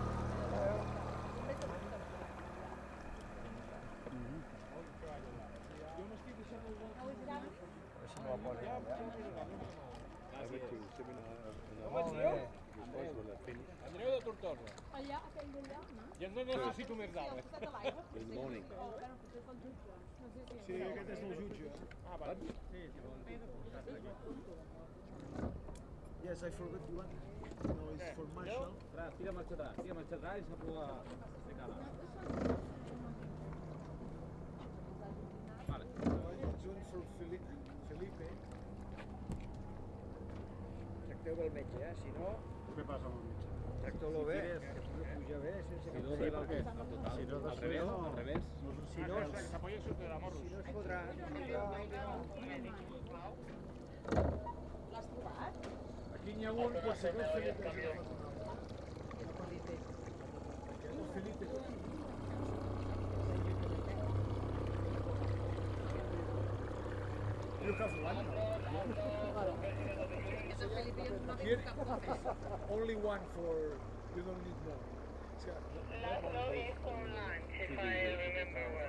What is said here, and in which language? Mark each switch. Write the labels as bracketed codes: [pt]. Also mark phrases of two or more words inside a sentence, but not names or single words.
[ca] Jo m'estic deixant el Així no la posa. Andreu de Tortosa. Allà, aquell d'allà, no? Ja no necessito més dades. [en] Good morning. [ca] Sí, aquest és el jutge. Ah, va. [en] Yes, I forgot the one. No, it's for Marshall. [ca] Tira marxa atrás i se puga de cara. Vale. [en] It's one for Felipe. [ca] Tracteu-lo el metge, Si no... Què passa amb el metge? Tracteu-lo bé, que pugui pujar bé sense que... Al revés. Si no, s'apoya sobre la morros. si no es podrà... L'has trobat? Aquí n'hi ha un que se veu Felipe. Felipe. [en] You have one? Here, only one for, you don't need more. Last row is for lunch, if I remember well.